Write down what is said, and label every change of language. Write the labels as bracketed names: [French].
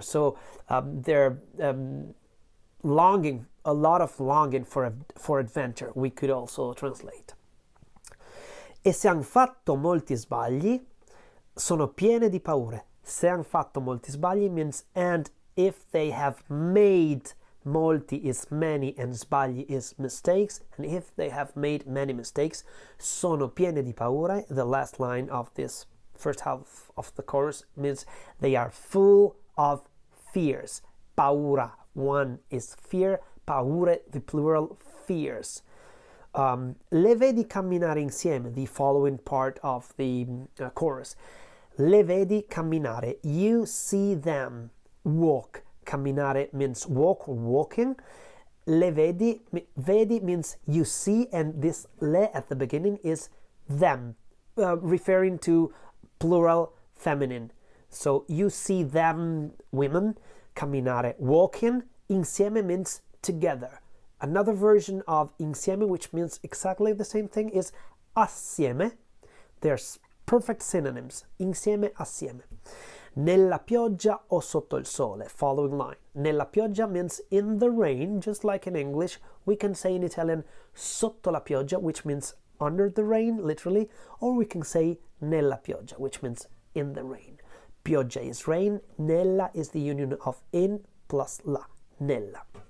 [English] So they're longing, a lot of longing for adventure, we could also translate. [Italian] E se han fatto molti sbagli, sono piene di paure. Se han fatto molti sbagli [English] means and if they have made. Molti is many and sbagli is mistakes, and if they have made many mistakes, [Italian] sono piene di paura. [English] The last line of this first half of the chorus means they are full of fears. Paura, one is fear, paure, the plural, fears. [Italian] Le vedi camminare insieme, [English] the following part of the chorus. [Italian] Le vedi camminare, [English] you see them walk. Camminare means walk or walking. [Italian] Le vedi, [English] vedi means you see, and this le at the beginning is them, referring to plural feminine. So you see them, women, camminare, walking. Insieme means together. Another version of insieme, which means exactly the same thing, is assieme. There's perfect synonyms. [Italian] Insieme, assieme. Nella pioggia o sotto il sole, [English] following line. [Italian] Nella pioggia [English] means in the rain, just like in English. We can say in Italian [Italian] sotto la pioggia, [English] which means under the rain, literally, or we can say [Italian] nella pioggia, [English] which means in the rain. Pioggia is rain, nella is the union of in plus la, nella.